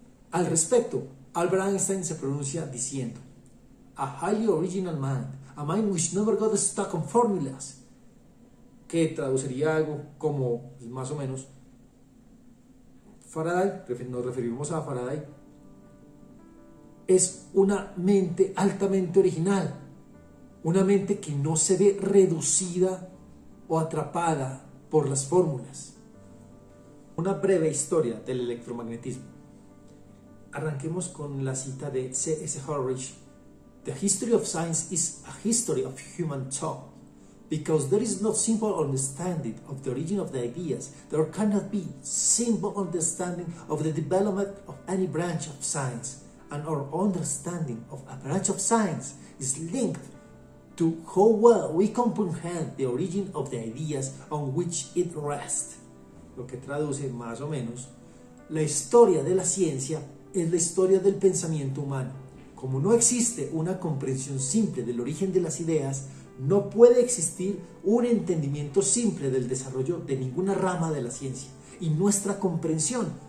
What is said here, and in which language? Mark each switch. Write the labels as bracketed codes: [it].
[es] Al respecto, Albert Einstein se pronuncia diciendo: [en] "A highly original mind, a mind which never got stuck on formulas", [es] que traduciría algo como, pues, más o menos, Faraday, nos referimos a Faraday, es una mente altamente original, una mente que no se ve reducida o atrapada por las fórmulas. Una breve historia del electromagnetismo. Arranquemos con la cita de C.S. Harridge. [en] "The history of science is a history of human thought. Because there is no simple understanding of the origin of the ideas, there cannot be simple understanding of the development of any branch of science. And our understanding of a branch of science is linked to how well we comprehend the origin of the ideas on which it rests". [es] Lo que traduce más o menos: la historia de la ciencia es la historia del pensamiento humano. Como no existe una comprensión simple del origen de las ideas, no puede existir un entendimiento simple del desarrollo de ninguna rama de la ciencia, y nuestra comprensión